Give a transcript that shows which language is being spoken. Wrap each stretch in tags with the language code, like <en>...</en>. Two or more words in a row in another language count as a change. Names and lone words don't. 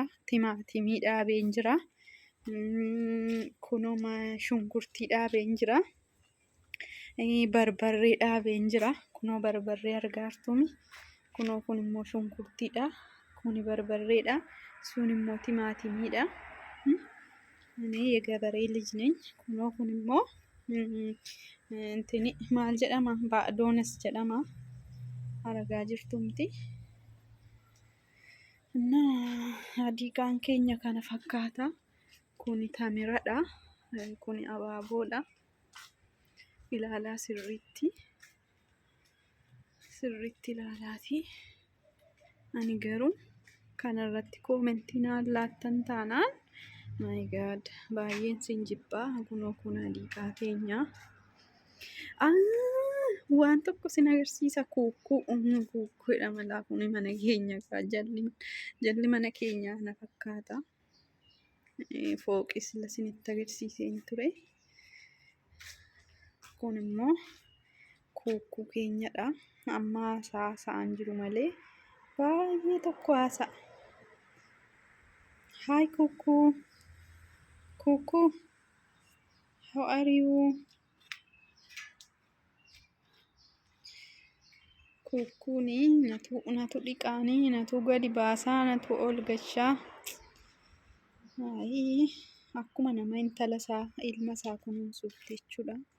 <om>Timaatimii dhaabeen jira. Kunoo shunkurtii dhaabeen jira. Barbarree dhaabeen jira. Kunoo barbarree argaartumi. Kunoo kun immoo shunkurtiidha. Kuni barbarreedha. Sun immoo timaatimiidha.</om> <am>Ani የገበሬ ልጅ ነኝ.</am> <om>Kunoo kun immoo intini maal jedhama? Baadoones jedhama. Argaa jirtumti. Hadiiqaan keenya kana fakkaata. Kuni tamiradha. Kuni abaaboodha. Ilaalaa sirriitti ilaalaati. Ani garuu kanarratti koomentii naan laattan taanaan</om> <en>my god</en> <om>baay'een sin jibbaa. Kunoo kun hadiiqaa keenya. Waan tokko sin agarsiisa. Kuukkuudha malaa kuni mana keenya jalli mana keenyaa na fakkaata. Fooqis isinitti agarsiiseen ture. Kun immoo kuukkuu keenyadha. Amma haasa'aan jiru malee baay'ee tokko haasa'a. Hi kuukkuu. Kuukkuu.</om> <en>How are you?</en> <om>Kuukkuuni natu dhiqaanii natu gadi baasaa natu ol gashaa. Akkuma nama intala isaa ilma isaa kunuunsuutti jechuudha.</om>